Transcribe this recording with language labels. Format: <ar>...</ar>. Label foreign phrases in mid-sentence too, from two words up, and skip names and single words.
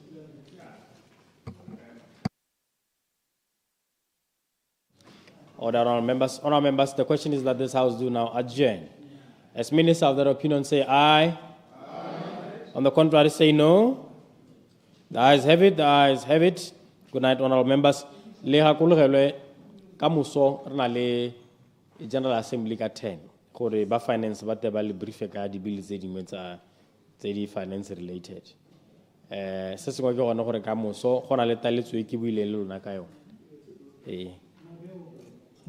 <en>Order, honorable members, the question is that this House do now adjourn. As ministers of their opinion say aye. On the contrary, say no. The ayes have it, the ayes have it. Good night, honorable members.</en> <tn>Le hakologelwe ka moso re na le General Assembly ka 10 gore ba finance ba te ba le brief ka di bill tse dingwe tsa di</tn> <en>finance related.</en> <tn>Se sengwe ke gone gore ka moso go na le taletso e ke buile le lona ka yone.</tn>